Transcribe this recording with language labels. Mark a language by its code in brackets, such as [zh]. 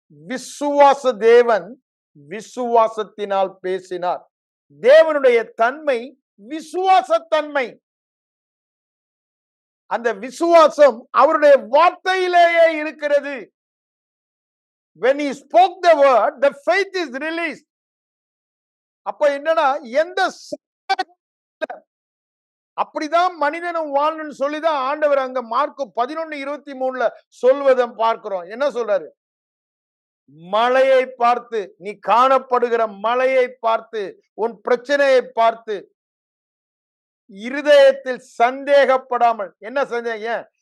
[ta] விசுவாச தேவன் விசுவாசத்தினால் பேசினார். தேவனுடைய தன்மை விசுவாசத்தன்மை. அந்த விசுவாசம் அவருடைய வார்த்தையிலேயே இருக்கிறது. [en] When he spoke the word, the faith is released. [ta] அப்ப என்னன்னா எந்த அப்படிதான் மனிதனும் வாழணும்னு சொல்லிதான் ஆண்டவர் அங்க மார்க் 11:23 சொல்வதை பார்க்கிறோம். என்ன சொல்றாரு? மலையை பார்த்து, நீ காணப்படுகிற மலையை பார்த்து, உன் பிரச்சனையை பார்த்து இருதயத்தில் சந்தேகப்படாமல். என்ன சந்தேகம்?